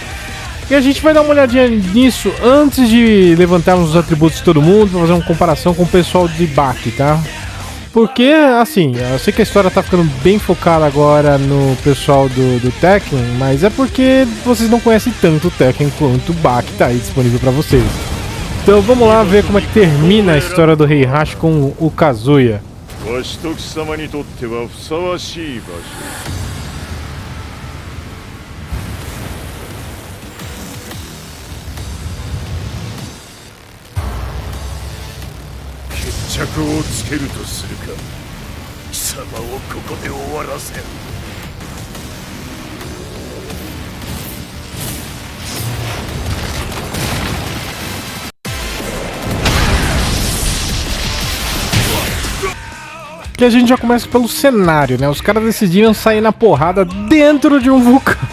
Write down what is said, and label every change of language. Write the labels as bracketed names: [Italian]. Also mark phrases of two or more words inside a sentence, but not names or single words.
[Portuguese] E a gente vai dar uma olhadinha nisso antes de levantarmos os atributos de todo mundo pra fazer uma comparação com o pessoal de Baki, tá? Porque, assim, eu sei que a história tá ficando bem focada agora no pessoal do Tekken, mas é porque vocês não conhecem tanto o Tekken quanto o Baki tá aí disponível pra vocês. Então vamos lá ver como é que termina a história do Heihachi com o Kazuya. [Japanese] わしと貴様にとってはふさわしい場所。決着をつけるとするか。貴様をここで終わらせる。 [Portuguese] Que a gente já começa pelo cenário, né? Os caras decidiram sair na porrada dentro de um vulcão.